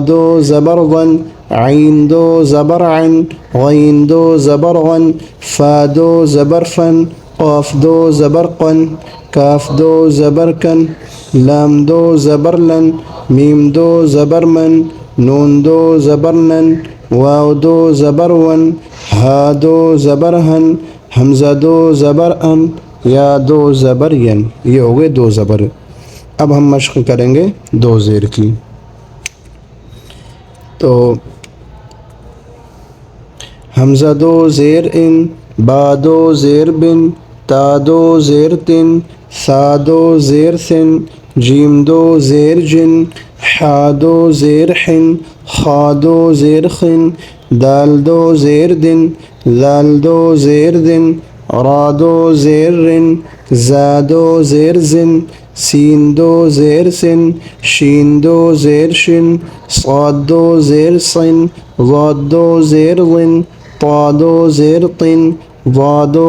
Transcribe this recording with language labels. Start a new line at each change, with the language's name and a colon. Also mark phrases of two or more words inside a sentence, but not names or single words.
Urdu: دو زبر ظن، عین دو زبر عن، غین دو زبر غن، فا دو زبر فن، قاف دو زبر قن، کاف دو زبر کن، لام دو زبر لن، میم دو زبر من، نون دو زبر نن، واو دو زبر ون، ہا دو زبر ہن، حمزہ دو زبر ان، یا دو زبر ین. یہ ہو گئے دو زبر. اب ہم مشق کریں گے دو زیر کی. تو حمزہ دو زیر ان، با دو زیر بن، تا دو زیر تن، سا دو زیر سن، جیم دو زیر جن، حا دو زیر حن، خا دو زیر خن، دال دو زیر دن، ذال دو زیر دن، را دو زیر رن، زا دو زیر زن، سین دو زیر سن، شین دو زیر شن، صاد دو زیر صن، ضاد دو زیر ظن، طا دو زیر طن، ظا دو